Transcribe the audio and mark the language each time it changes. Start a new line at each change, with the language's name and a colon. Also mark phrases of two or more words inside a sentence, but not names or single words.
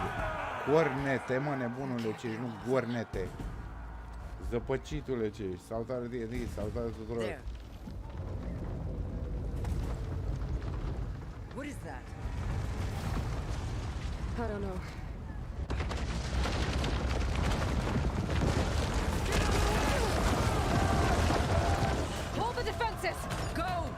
Romanian: Cornete, mă, nebunule ce ești, nu cornete. Zăpăcitule ce ești. Saltare de saltare tuturor.
English: What is that? I don't know. Hold the defenses! Go!